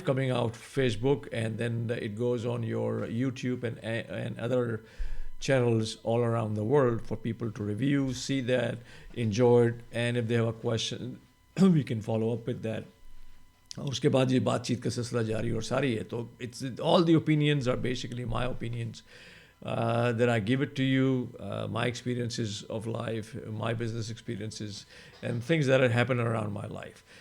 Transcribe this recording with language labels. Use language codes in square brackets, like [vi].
[en] coming out Facebook, and then it goes on your YouTube and other channels all around the world for people to review, see that, enjoy it, and if they have a question, we can follow up with that. [ur] اور اس کے بعد یہ بات چیت کا سلسلہ جاری اور ساری ہے. [en] تو it's all the opinions are basically my opinions that I give it to you, my experiences of life, my business experiences, and things that have happened around my life.